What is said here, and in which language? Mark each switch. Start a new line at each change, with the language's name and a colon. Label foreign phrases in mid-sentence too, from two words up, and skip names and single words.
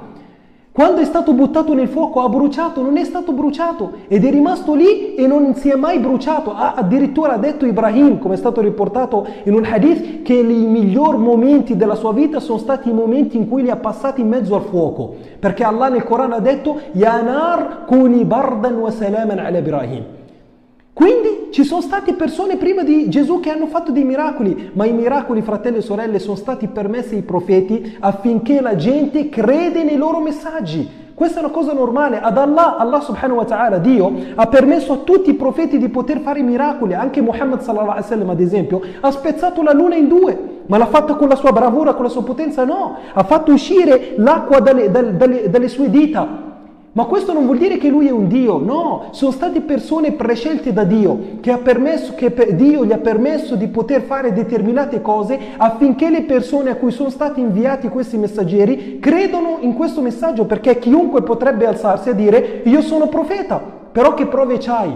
Italian: Quando è stato buttato nel fuoco ha bruciato, non è stato bruciato ed è rimasto lì e non si è mai bruciato. Addirittura ha detto Ibrahim, come è stato riportato in un hadith, che i migliori momenti della sua vita sono stati i momenti in cui li ha passati in mezzo al fuoco, perché Allah nel Corano ha detto
Arabic: يا نار كوني بردا وسلاما على إبراهيم.
Italian: Quindi ci sono state persone prima di Gesù che hanno fatto dei miracoli, ma i miracoli, fratelli e sorelle, sono stati permessi ai profeti affinché la gente crede nei loro messaggi. Questa è una cosa normale. Ad
Arabic: الله سبحانه وتعالى,
Italian: Dio, ha permesso a tutti i profeti di poter fare miracoli. Anche Muhammad
Arabic: صلى الله عليه وسلم,
Italian: ad esempio, ha spezzato la luna in due, ma l'ha fatta con la sua bravura, con la sua potenza? No, ha fatto uscire l'acqua dalle sue dita. Ma questo non vuol dire che lui è un Dio, no, sono state persone prescelte da Dio, che Dio gli ha permesso di poter fare determinate cose affinché le persone a cui sono stati inviati questi messaggeri credono in questo messaggio, perché chiunque potrebbe alzarsi a dire io sono profeta, però che prove c'hai?